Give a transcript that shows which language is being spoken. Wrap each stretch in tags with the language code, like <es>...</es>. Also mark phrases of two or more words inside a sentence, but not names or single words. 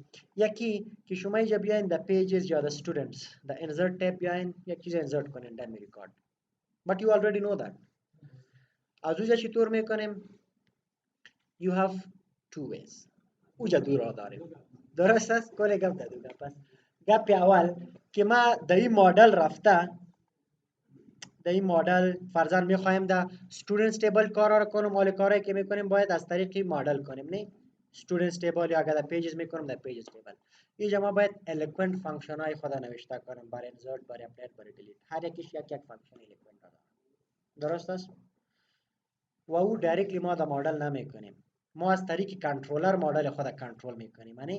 <fa>یکی که شما اینجا بیاین در pages یا در students در</fa> <en>insert tab</en> <fa>بیاین یک چیز insert کنین در می ریکارد.</fa> <en>But you already know that.</en> <fa>از اونجا چطور میکنیم؟</fa> <en>You have two ways.</en> <fa>اوجا دو راه داریم. درست است؟ کل گپ در دو گپ است. گپ اول که ما در این مدل رفته، در این مدل فرضاً میخوایم در</fa> <en>students table</en> <fa>کارا رو کنم. حال کاری که میکنیم باید از طریق مدل کنیم. نه</fa> <en>students table</en> <fa>یا اگر در pages میکنم در</fa> <en>pages table.</en> <fa>اینجا ما باید eloquent فانکشن های خود نوشته کنم. برای insert، برای update، برای delete. هر یکیش یک فانکشن eloquent داره. درست است؟ و او دایرکتلی ما در مدل نمیکنیم. ما از طریق کنترلر مدل خود کنترل میکنیم.</fa>